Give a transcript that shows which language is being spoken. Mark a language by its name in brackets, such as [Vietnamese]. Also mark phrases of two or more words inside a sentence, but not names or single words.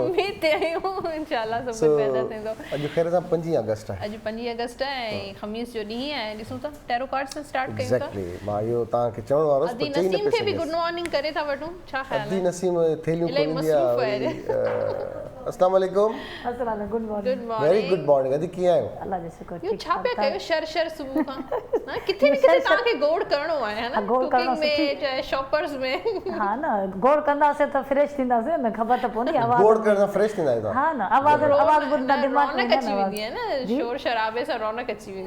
[Sindhi] उम्मीद ते आहियूं इंशाल्लाह सब कुझु पैदा थींदो अॼु ख़ैर सां 5 अगस्त आहे अॼु 5 अगस्त आहे ऐं ख़मीस जो ॾींहुं आहे ॾिसूं था [English] tarot card [Sindhi] सां स्टार्ट कयूं था एग्जैक्टली मां इहो तव्हांखे चवण वारो अदी नसीम खे बि [English] good morning [Sindhi] करे था वठूं छा ख़्याल अदी आहे नसीम थेलियूं इलाही खोलींदी मसरूफ़ आहे आहे [Arabic] السلام عليكم [English] अस्सलाम good morning गुड वेरी मॉर्निंग good morning [Sindhi] अदी कीअं आहियो अल्लाह जो शुक्र इहो छा पिया कयो शर सुबुह खां हा किथे न किथे तव्हांखे गोड़ करणो आहे है न गोड़ करणो कुकिंग में चाहे शॉपर्स में हा न गोड़ कंदासीं त फ्रेश थींदासीं न ख़बर त पवंदी आवाज़ गोड़ करण सां फ्रेश थींदा आहियो तव्हां हा न आवाज़ ॿुधंदा दिमाग़ में रौनक अची वेंदी आहे न शोर शराबे सां रौनक अची वेंदी आहे